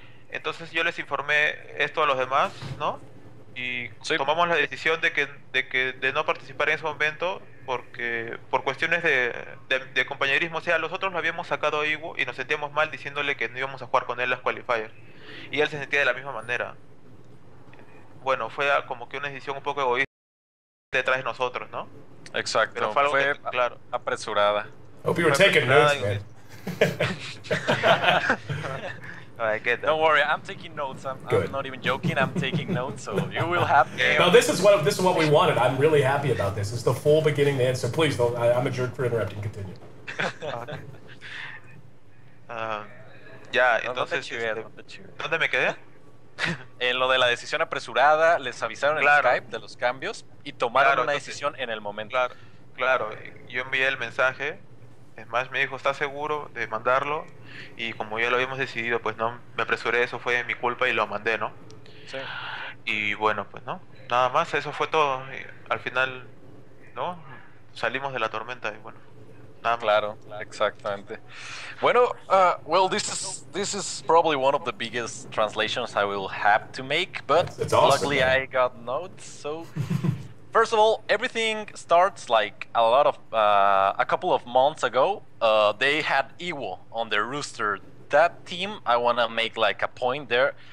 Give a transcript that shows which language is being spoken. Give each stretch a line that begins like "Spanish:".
Spanish: Entonces yo les informé esto a los demás, ¿no? Y tomamos la decisión de no participar en ese momento porque por cuestiones de compañerismo, o sea, nosotros lo habíamos sacado a Iwo y nos sentíamos mal diciéndole que no íbamos a jugar con él las qualifiers. Y él se sentía de la misma manera. Bueno, fue como que una decisión un poco egoísta detrás de nosotros, ¿no? Exacto, pero fue claro, apresurada.
English: Hope you were taking notes, man. I get that. Don't worry, I'm taking notes. I'm not even joking. I'm taking notes, so you will have. No, this is what we wanted. I'm really happy about this. It's the full beginning to end. So please don't. I'm a jerk for interrupting. Continue.
Spanish: Ya, entonces. ¿Dónde me quedé? En lo de la decisión apresurada, les avisaron en Skype de los cambios y tomaron una decisión en el momento. Claro. Yo envié el mensaje. Es más, me dijo, ¿estás seguro de mandarlo? Y como ya lo habíamos decidido, pues no, me apresuré, eso fue mi culpa y lo mandé, ¿no? Sí. Y bueno, pues no, nada más, eso fue todo. Y al final, ¿no? Salimos de la tormenta y bueno, nada más. Claro, exactamente.
English: Bueno, well, this is probably one of the biggest translations I will have to make, but it's awesome, luckily man. I got notes, so... First of all, everything starts like a couple of months ago. They had Iwo on their roster. That team, I want to make like a point there.